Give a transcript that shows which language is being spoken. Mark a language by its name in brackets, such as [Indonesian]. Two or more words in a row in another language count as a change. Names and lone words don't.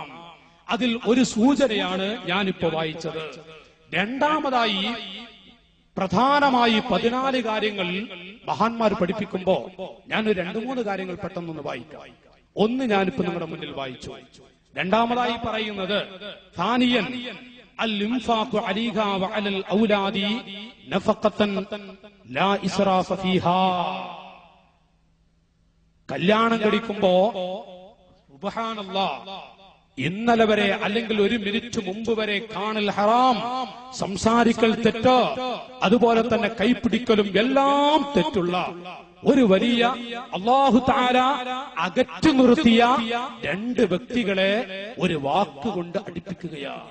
[Malayalam] അതിൽ ഒരു സൂചനയാണ് ഞാനിപ്പോ വായിച്ചത്. രണ്ടാമതായി പ്രധാനമായി 14 കാര്യങ്ങൾ മഹാന്മാർ പഠിപ്പിക്കുമ്പോ ഞാൻ 2-3 കാര്യങ്ങൾ പെട്ടെന്നൊന്ന് വായിക്കാം. ഒന്ന് ഞാനിപ്പോ നിങ്ങളുടെ മുന്നിൽ വായിച്ചു. രണ്ടാമതായി പറയുന്നത് [Arabic] ഥാനിയൻ الإنفاق عليها وعلى الأولاد نفقة لا إسراف فيها. [Malayalam] കല്യാണം കഴിക്കുമ്പോ സുബ്ഹാനല്ലാഹ് ഇന്നലെ വരെ അല്ലെങ്കിൽ 1 മിനിറ്റ് മുമ്പ് വരെ കാണൽ ഹറാം, സംസാരിക്കൽ തെറ്റ്, അതുപോലെ തന്നെ കൈപ്പിടിക്കലും എല്ലാം തെറ്റുള്ള ഒരു വലിയ [Arabic] الله تعالى [Malayalam] അകറ്റി നിർത്തിയ 2 വ്യക്തികളെ ഒരു വാക്കുകൊണ്ട് അടുപ്പിക്കുകയാണ്.